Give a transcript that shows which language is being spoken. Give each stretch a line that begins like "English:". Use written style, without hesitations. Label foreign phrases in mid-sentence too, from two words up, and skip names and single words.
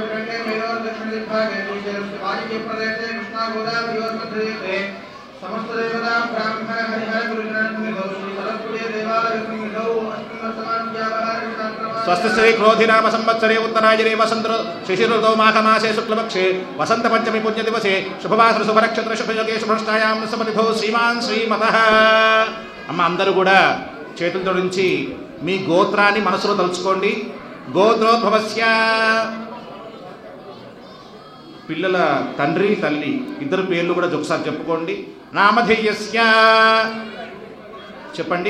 Sanskrit: समस्त देवता ब्राह्मण हरिहर गुरुजनान् सरस्वती देवालय स्वस्ति श्री क्रोधिनाम संवत्सरे उत्तरायणे वसंत शिशिरऋतौ माघमासे शुक्लपक्षे वसंत पंचमी पुण्य दिवसे शुभवासर शुभनक्षत्र शुभयोगे शुभष्टायां समतिथो श्रीमान् श्रीमतः.
Telugu: అమ్మ అందరూ కూడా చేతులతో నుంచి మీ గోత్రాన్ని మనసులో తలుచుకోండి. గోత్రోద్భవస్య పిల్లల తండ్రి తల్లి ఇద్దరు పేర్లు కూడా ఒకసారి చెప్పుకోండి. నామధేయస్య చెప్పండి.